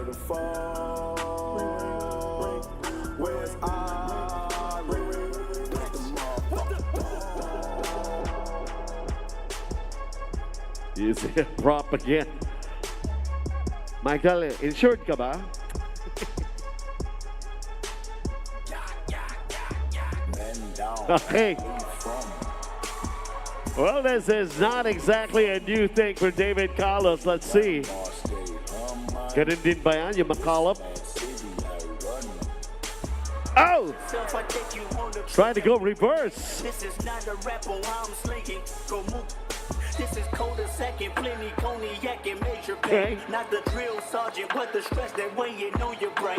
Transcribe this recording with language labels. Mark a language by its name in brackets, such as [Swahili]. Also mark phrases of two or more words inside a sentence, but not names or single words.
[English] Use it prop again. [Filipino] Michael, insured ka ba? [English] Okay. Well, this is not exactly a new thing for David Carlos. Let's see. [Filipino] Ganun din ba yan, yung McCallum? [English] Oh! Trying to go reverse. This is not a rapper, I'm slinging. Go move. This is colder second, plenty cognac and major pain. Not the drill sergeant, but the stress that weighing on your brain.